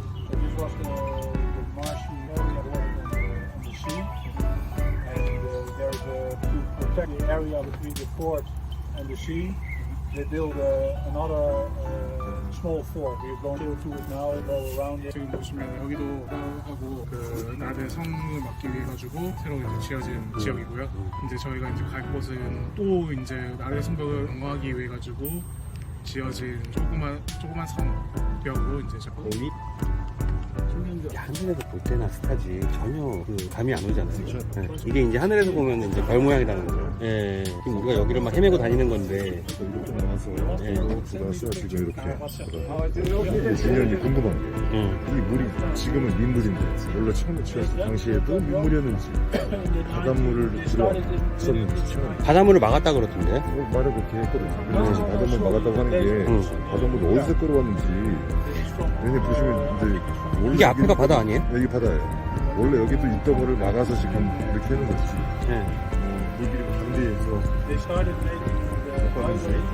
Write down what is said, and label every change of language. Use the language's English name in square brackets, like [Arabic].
[English] This was the marshy area on the sea, and there's to protect the area between the fort and the sea. They built another small fort. We're going to it now and go around it. [Korean] 지금 보시면 여기도 하고 그 나르 성을 막기 위해 가지고 새로 이제 지어진 지역이고요. 이제 저희가 이제 갈 곳은 또 이제 나르 성벽을 방어하기 위해 가지고 지어진 조그만 성벽으로 이제 거의 하늘에서 볼 때나 스타지 전혀 그 감이 안 오지 않아요. 네. 이게 이제 하늘에서 보면 이제 별 모양이라는 거예요. 예. 지금 우리가 여기를 막 헤매고 다니는 건데. 이렇게 나와서 예. 들어왔어요. 지금 이렇게. 근데 중요한 게 궁금한 게 이 물이 지금은 민물인데 원래 처음에 지었을 당시에도 민물이었는지 바닷물을 들어왔었는지 처음에 바닷물을 막았다 그러던데. 말을 그렇게 했거든요. 근데 사실 바닷물 막았다고 하는 게 바닷물을 어디서 끌어왔는지 왜냐면 보시면 이제 원래 이게 앞에가 바다 아니에요? 여기 바다예요. 원래 여기도 있던 거를 막아서 지금 이렇게 하는 거지. 예. 물길이 강대에서 [English] They started making the highway.